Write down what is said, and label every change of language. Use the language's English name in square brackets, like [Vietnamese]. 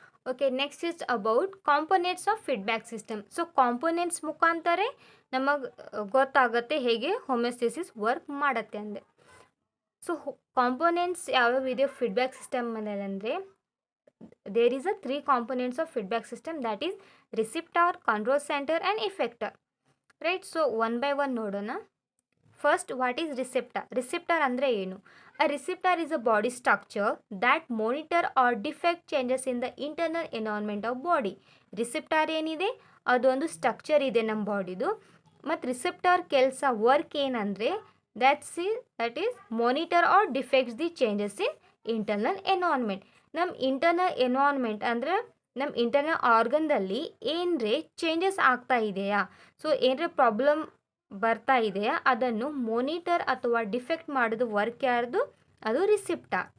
[Kannada] Okay, [English] Next is about components of feedback system. [Kannada] So components ಮುಖಾಂತರ ನಮಗೆ ಗೊತ್ತಾಗುತ್ತೆ ಹೇಗೆ ಹೋಮಿಯೋಸ್ಟೇಸಿಸ್ ವರ್ಕ್ ಮಾಡುತ್ತೆ ಅಂದೆ. ಸೊ ಕಾಂಪೊನೆಂಟ್ಸ್ ಯಾವ್ಯಾವ ಇದೆ ಫೀಡ್ಬ್ಯಾಕ್ ಸಿಸ್ಟಮ್ ಅಂದರೆ [English] There is 3 components of feedback system, that is receptor, control centre and effector right. So one by one [Kannada] ನೋಡೋಣ. [English] First, what is receptor? Receptor [Kannada] ಅಂದರೆ ಏನು? [English] A receptor is a body structure that monitor or defect changes in the internal environment of body. [Kannada] Receptor ಏನಿದೆ ಅದೊಂದು structure ಇದೆ ನಮ್ಮ ಬಾಡಿದು. ಮತ್ತು receptor ಕೆಲಸ work ಏನಂದರೆ [English] That is monitor or defects the changes in internal environment. [Kannada] ನಮ್ಮ internal environment ಅಂದರೆ ನಮ್ಮ ಇಂಟರ್ನಲ್ ಆರ್ಗನ್ದಲ್ಲಿ ಏನರೇ ಚೇಂಜಸ್ ಆಗ್ತಾ ಇದೆಯಾ, ಸೊ ಏನರೇ ಪ್ರಾಬ್ಲಮ್ ಬರ್ತಾ ಇದೆಯಾ ಅದನ್ನು ಮಾನಿಟರ್ ಅಥವಾ ಡಿಫೆಕ್ಟ್ ಮಾಡೋದು ವರ್ಕ್ ಯಾರ್ದು, ಅದು ರಿಸೆಪ್ಟಾರ್.